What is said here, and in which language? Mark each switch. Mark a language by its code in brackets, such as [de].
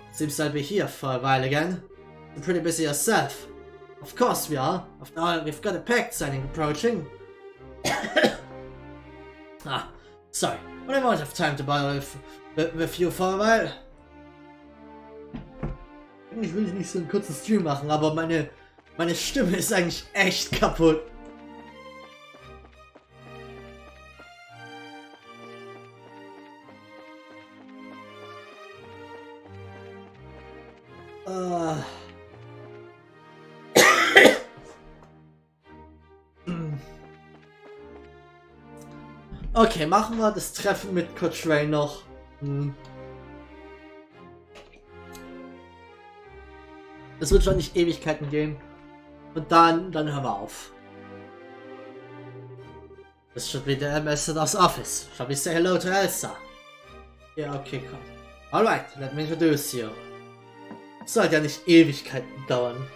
[en] Seems like we're here for a while again. You're pretty busy yourself. Of course we are. After all, we've got a pact signing approaching. Sorry. But I won't have time to bother with you for a while. [de] Eigentlich will ich nicht so einen kurzen Stream machen, aber meine Stimme ist eigentlich echt kaputt. Okay, machen wir das Treffen mit Cochrane noch. Es wird schon nicht Ewigkeiten gehen. Und dann hören wir auf. [en] This should be the ambassador's office. Shall we say hello to Elsa? [de] Ja, okay, komm. [en] Alright, let me introduce you. [de] Sollte ja nicht Ewigkeiten dauern.